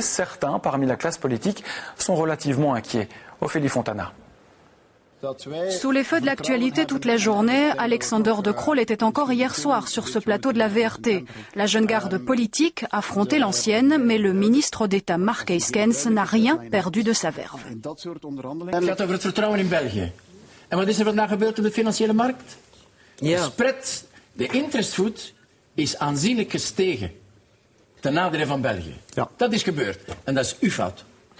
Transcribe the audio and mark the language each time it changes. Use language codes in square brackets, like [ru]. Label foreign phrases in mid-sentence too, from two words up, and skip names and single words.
[fr] Certains parmi la classe politique sont relativement inquiets. Ophélie Fontana. Sous les feux de l'actualité toute la journée, Alexander De Croo était encore hier soir sur ce plateau de la VRT. La jeune garde politique affrontait l'ancienne, mais le ministre d'État Mark Eyskens n'a rien perdu de sa verve. [nl] Het gaat over het vertrouwen in België. En wat is er vandaag gebeurd op de financiële markt? De spread, de interestvoet, is aanzienlijk gestegen. Ten nadele van België. Dat is gebeurd. En dat is uw fout.